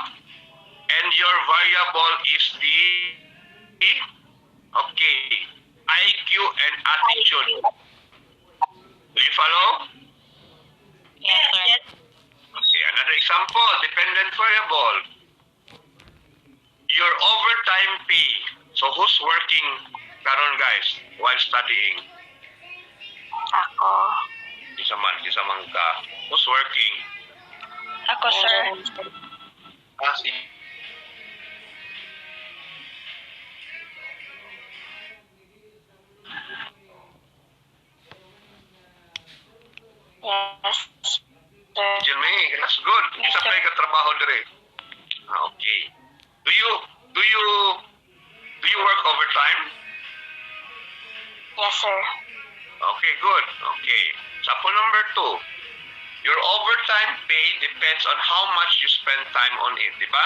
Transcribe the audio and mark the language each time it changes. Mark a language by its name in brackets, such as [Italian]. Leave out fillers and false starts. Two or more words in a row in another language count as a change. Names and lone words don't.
[English] And your variable is the IQ and attitude. Do you follow? Yes, sir. Okay, another example, dependent variable. Your overtime pay. So who's working karon guys while studying? [Hiligaynon] Ako. Isa man ka. [English] Who's working? [Hiligaynon] Ako, sir. Si [English] Yes, sir. Jilme, that's good. Yes, [Hiligaynon] Isa [English] sir. [Hiligaynon] pa ka trabaho dire. [English] Okay. Do you work overtime? Yes, sir. Okay, good. Okay. Example number 2. Your overtime pay depends on how much you spend time on it, [Filipino] di ba?